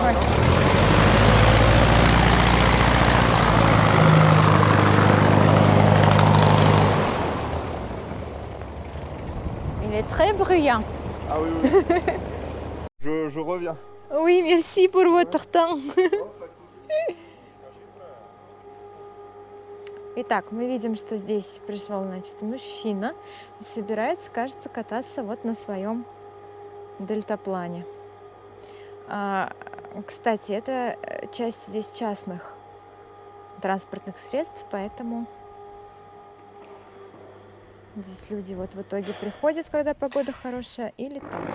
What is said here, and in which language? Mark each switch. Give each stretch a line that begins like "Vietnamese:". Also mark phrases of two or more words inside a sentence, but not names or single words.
French: voilà. Il est très bruyant. Ah oui, oui. Je reviens. Oui, merci pour votre temps.
Russian: Итак, мы видим, что здесь пришел, значит, мужчина и собирается, кажется, кататься вот на своем дельтаплане. Кстати, это часть здесь частных транспортных средств, поэтому здесь люди вот в итоге приходят, когда погода хорошая, и летают.